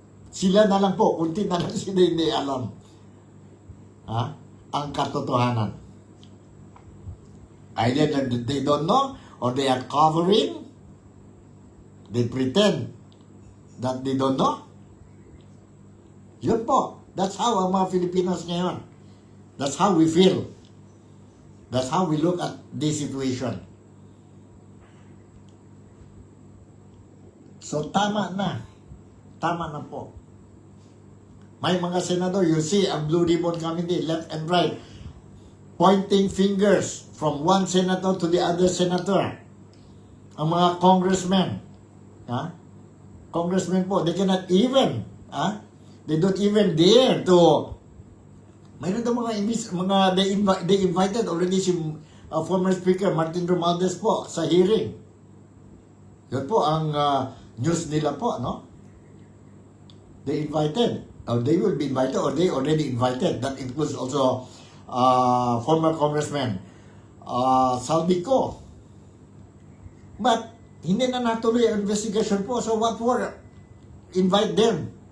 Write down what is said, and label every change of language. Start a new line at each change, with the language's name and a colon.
Filipino: Sila na lang po, kunti na lang sila hindi alam ang katotohanan.
English: Either that they don't know or they are covering, they pretend that they don't know.
Filipino: Yun po.
English: That's how
Filipino: ang mga Filipinos ngayon.
English: That's how we feel. That's how we look at this situation. So
Filipino: tama na. Tama na po. May mga senador,
English: you see, ang Blue Ribbon Committee, left and right, pointing fingers from one senator to the other senator.
Filipino: Ang mga congressmen, congressmen po,
English: they cannot even, they don't even dare to,
Filipino: mayroon daw mga
English: they invited already si former Speaker Martin Romualdez po sa hearing.
Filipino: Yun po ang news nila po, no?
English: They invited, or they will be invited, or they already invited. That includes also former Congressman Saldico. But
Filipino: hindi na natuloy ang investigation po.
English: So what for invite them?